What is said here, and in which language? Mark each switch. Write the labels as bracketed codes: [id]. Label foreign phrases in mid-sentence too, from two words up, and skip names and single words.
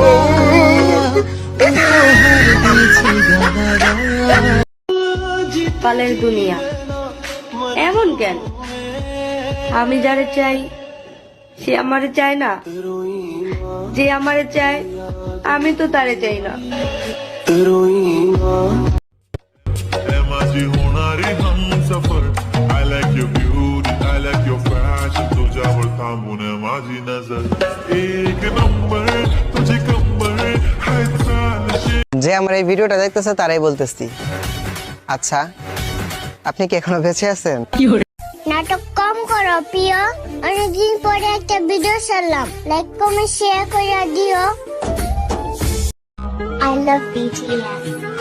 [bn] কালের দুনিয়া এমন কেন? আমি যারে চাই সে আমারে চায় না, যে আমারে চায় আমি তো তারে চাই না। [mr] माझी होणारी हमसफर, [en] I like your beauty, I like your fashion, [mr] तुझ्यावर थांबून माझी नजर, एक नंबर तुझी कंबर हाय चालशी। [bn] যে আমার এই ভিডিওটা দেখতেছে তারাই বলতেছি। আচ্ছা, আপনি কি এখনো বেঁচে আছেন? নাটক কম করো প্রিয়, অনেকদিন পরে একটা ভিডিও ছাড়লাম, লাইক কমেন্ট শেয়ার করে দিও। [en] I love BTS.